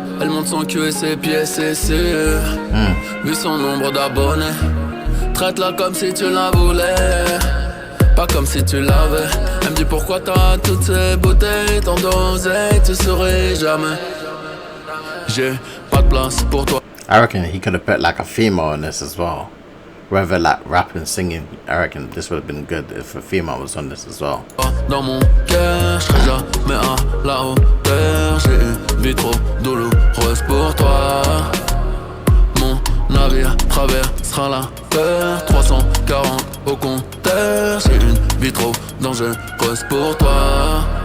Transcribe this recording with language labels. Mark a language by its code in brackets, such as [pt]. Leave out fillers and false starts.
[fr] Elle monte son cul et ses pieds, c'est sûr. Vu son nombre d'abonnés, traite-la comme si tu la voulais, pas comme si tu l'avais. Elle me dit pourquoi t'as toutes ces bouteilles, tant d'oseille, tu saurais jamais. J'ai pas de place pour toi. [en] I reckon he could have put like a female in this as well. Rather like rapping, singing, I reckon this would have been good if a female was on this as well. [fr] Dans mon cœur, je serai jamais à la hauteur. J'ai une vie trop douloureuse pour toi. Mon navire traversera la peur. 340 au compteur. J'ai une vie trop dangereuse pour toi.